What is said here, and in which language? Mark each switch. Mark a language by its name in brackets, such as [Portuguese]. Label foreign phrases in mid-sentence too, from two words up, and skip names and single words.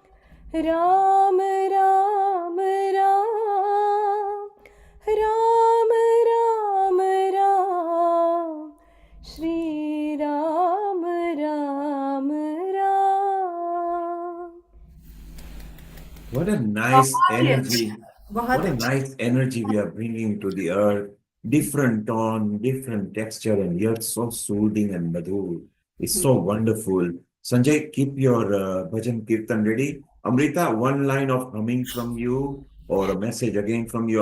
[Hindi] राम राम राम। राम राम राम। श्री राम राम राम। [English] What a nice बहुत energy. What a ही nice energy we are bringing to the earth. Different tone, different texture, and yet so soothing and madhur. It's so wonderful. Sanjay, keep your [Hindi] भजन कीर्तन [English] ready. Amrita, one line of humming from you or a message again from you.